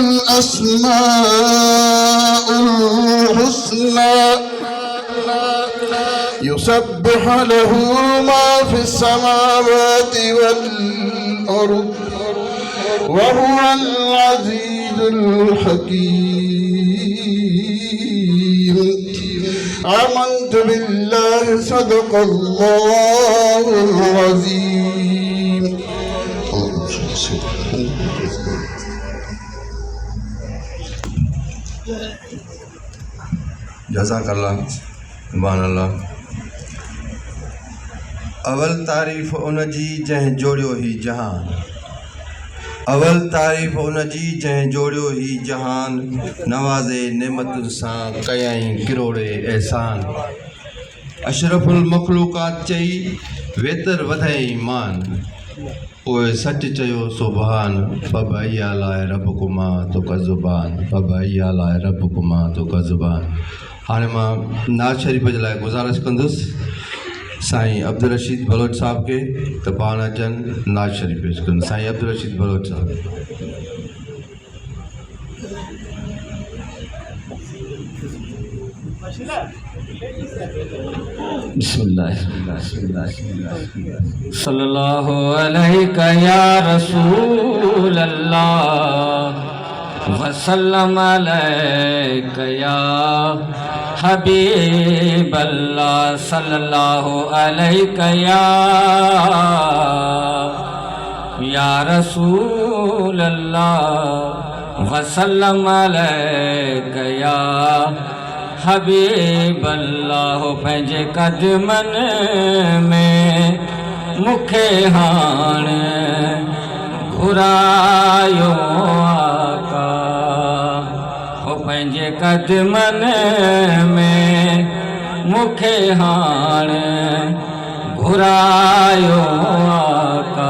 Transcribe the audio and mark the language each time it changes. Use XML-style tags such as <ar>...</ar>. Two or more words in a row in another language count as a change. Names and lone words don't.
<ar>الأسماء الحسنى يسبح له ما في السماوات والأرض وهو العزيز الحكيم آمنت بالله صدق الله العظيم جزاك الله سبحان الله.</ar> <sd>अवल तारीफ़ उन जी जंहिं जोड़ियो ही जहान, अवल तारीफ़ उन जी जंहिं जोड़ियो ही जहान, नवाज़े नेमतुनि सां कयईं किरोड़े एहसान।</sd> <ar>أشرف المخلوقات</ar> <sd>चई वेतर वधाई मान, पोइ सच चयो सुभान।</sd> <ar>فبأي آلاء ربكما تكذبان، فبأي آلاء ربكما تكذبان.</ar> <sd>हाणे मां नाज़ शरीफ़ जे लाइ गुज़ारिश कंदुसि साईं अब्दुल रशीद बलोच साहब के त पाण अचनि नाज़ शरीफ़ पेश कनि। साईं अब्दुल रशीद बलोच साहब।</sd> <ar>بسم الله صلى الله عليك يا رسول الله وسلم عليك يا حبيب الله صلى الله عليك يا رسول الله وسلم عليك يا حبيب الله.</ar> <sd>पंहिंजे कदमन में मूंखे हाणे घुरायो आका, हो पंहिंजे कदमन में मूंखे हाणे घुरायो आका।</sd>